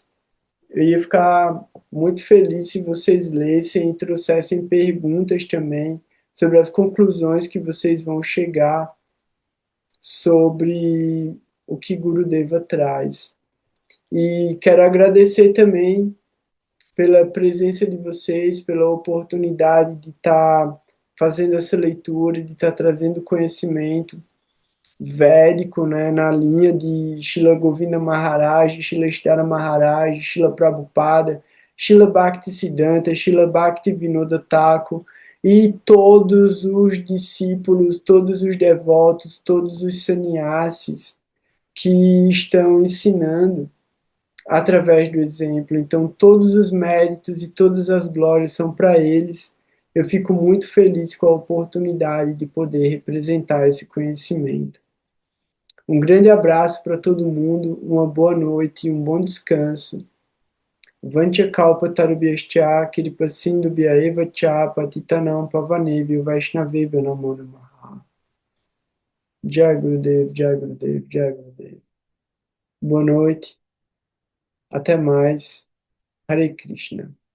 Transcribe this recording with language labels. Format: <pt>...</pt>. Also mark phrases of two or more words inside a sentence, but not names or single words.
<pt>Eu ia ficar muito feliz se vocês lessem e trouxessem perguntas também sobre as conclusões que vocês vão chegar sobre o que Gurudeva traz. E quero agradecer também pela presença de vocês, pela oportunidade de estar fazendo essa leitura, de estar trazendo conhecimento védico, né, na linha de Srila Govinda Maharaj, Srila Estara Maharaj, Srila Prabhupada, Srila Bhaktisiddhanta, Srila Bhaktivinoda Thakur e todos os discípulos, todos os devotos, todos os sannyasis que estão ensinando através do exemplo. Então, todos os méritos e todas as glórias são para eles. Eu fico muito feliz com a oportunidade de poder representar esse conhecimento. Um grande abraço para todo mundo, uma boa noite e um bom descanso.</pt> <sa>वाञ्छा कल्प तरुभ्यश्च कृपा सिन्धुभ्य एव च पतितानां पावनेभ्यो वैष्णवेभ्यो नमो नमः. जय गुरुदेव, जय गुरुदेव, जय गुरुदेव.</sa> <pt>Boa noite, até mais.</pt> <sa>हरे कृष्ण.</sa>